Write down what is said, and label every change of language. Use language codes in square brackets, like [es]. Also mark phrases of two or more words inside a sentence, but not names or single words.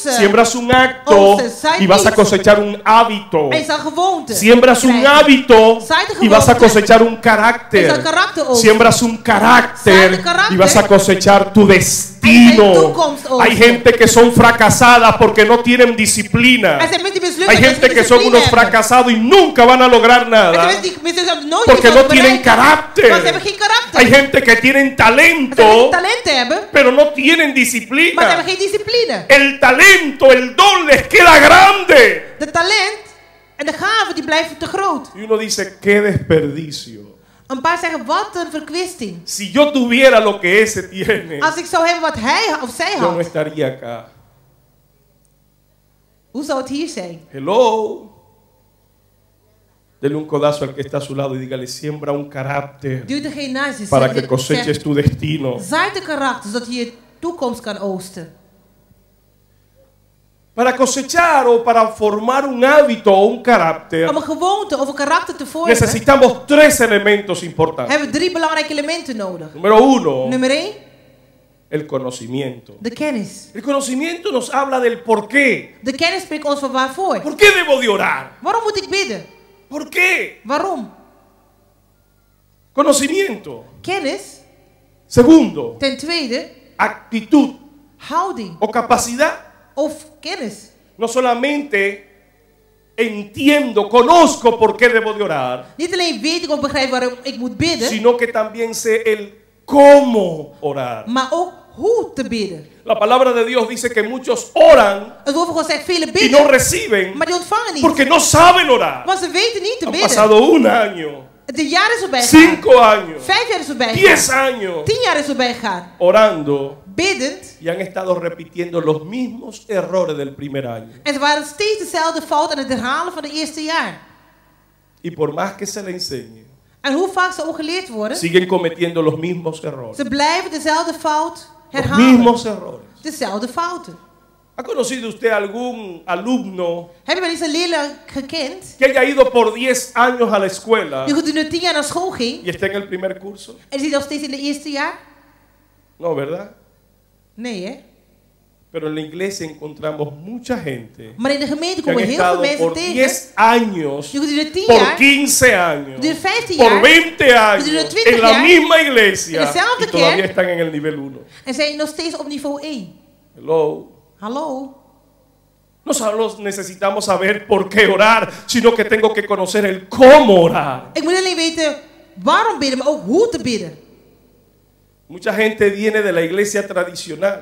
[es] Siembras un acto y vas a cosechar un hábito. [nl] en je zal gewoonte [es] Siembras un [nl] krijgen. [es] hábito [nl] Zaait de [es] y vas a [nl] gewoonte. [es] cosechar un [nl] En je zal [es] carácter. [nl] karakter oogsten. [es] Siembras un carácter [nl] Zaait de karakter. [es] y vas a cosechar tu [nl] En je [es] destino. [nl] toekomst oogsten. [es] Hay gente que son fracasadas porque no tienen disciplina. [nl] Er zijn mensen die mislukken [es] Hay [nl] omdat [es] gente [nl] ze [es] que son [nl] discipline [es] unos [nl] hebben. [es] fracasados y nunca van a lograr [nl] Er zijn [es] nada [nl] mensen die mislukken omdat nooit [es] porque [nl] iets [es] no [nl] zullen [es] tienen [nl] bereiken. [es] carácter. [nl] Want ze hebben geen karakter. [es] Hay gente que tienen [nl] Er zijn mensen die [es] talento, [nl] talenten hebben, [es] pero no tienen [nl] maar ze [es] disciplina. [nl] hebben geen discipline. [es] El talento, el don les queda grande. [nl] De talent en de gaven die blijven te groot. [es] Y uno dice, qué desperdicio. [nl] Een paar zeggen, wat een verkwisting. [es] Si yo tuviera lo que ese tiene, [nl] Als ik zou hebben wat hij of zij [es] yo no [nl] had, [es] estaría acá. [nl] hoe zou het hier zijn? Hello. [es] Dele un codazo al que está a su lado y dígale, siembra un carácter [nl] Duw er geen naast je. [es] para que coseches tu destino. [nl] Zaait de karakter, zodat je je toekomst kan oosten. [es] Para cosechar o para formar un hábito o un carácter, [nl] Om een gewoonte of een karakter te vormen, [es] necesitamos tres elementos importantes. [nl] hebben we 3 belangrijke elementen nodig. [es] Número uno, [nl] Nummer 1, [es] el conocimiento. [nl] de kennis. [es] El conocimiento nos habla del por qué. [nl] De kennis spreekt ons van waarvoor. [es] ¿Por qué debo de orar? [nl] Waarom moet ik bidden? [es] ¿Por qué? [nl] Waarom? [es] Conocimiento. [nl] Kennis. [es] Segundo, [nl] Ten tweede, [es] actitud [nl] houding [es] o capacidad. [nl] of kennis. [es] No solamente entiendo, conozco por qué debo de orar, [nl] Niet alleen weet ik of begrijp waarom ik moet bidden, [es] sino que también sé el cómo orar. [nl] maar ook hoe te bidden. [es] La palabra de Dios dice que muchos oran [nl] Het woord van God zegt, velen [es] y [nl] bidden, [es] no reciben [nl] maar die ontvangen niet. [es] porque no saben orar. [nl] Want ze weten niet te [es] Han [nl] bidden. [es] pasado un año, [nl] Het jaar is voorbij gegaan. [es] 5 años, [nl] 5 jaar is voorbij [es] 10 [nl] gegaan. [es] años [nl] 10 jaar is voorbij gegaan. [es] orando [nl] Biddend. [es] y han estado repitiendo los mismos errores del primer año. [nl] En ze waren steeds dezelfde fout aan het herhalen van het eerste jaar. [es] Y por más que se le enseñe, [nl] En hoe vaak ze ook geleerd worden, [es] siguen cometiendo los mismos errores. [nl] ze blijven dezelfde fout [es] Los [nl] herhalen. [es] mismos errores. [nl] Dezelfde fouten. [es] ¿Ha conocido usted algún alumno [nl] Heb je wel eens een leerling gekend [es] que haya ido por 10 años a la escuela [nl] die gedurende 10 jaar naar school ging [es] y está en el primer curso? [nl] en zit nog steeds in het eerste jaar? [es] No, ¿verdad? [nl] Nee, hè? [es] Pero en la iglesia encontramos mucha gente [nl] Maar in de gemeente [es] que han [nl] komen heel veel [es] estado [nl] mensen [es] por [nl] tegen [es] 10 años, [nl] die gedurende 10 [es] por [nl] jaar, [es] 15 años, [nl] gedurende 15 [es] por [nl] jaar [es] 20 años [nl] de 20 [es] en la [nl] jaar, [es] misma iglesia [nl] en dezelfde [es] y todavía [nl] kerk, [es] están en el nivel 1. [nl] en zijn nog steeds op niveau 1. Hello. Hallo? [es] No solo necesitamos saber por qué orar, sino que tengo que conocer el cómo orar. [nl] Ik moet alleen weten waarom bidden, maar ook hoe te bidden. [es] Mucha gente viene de la iglesia tradicional,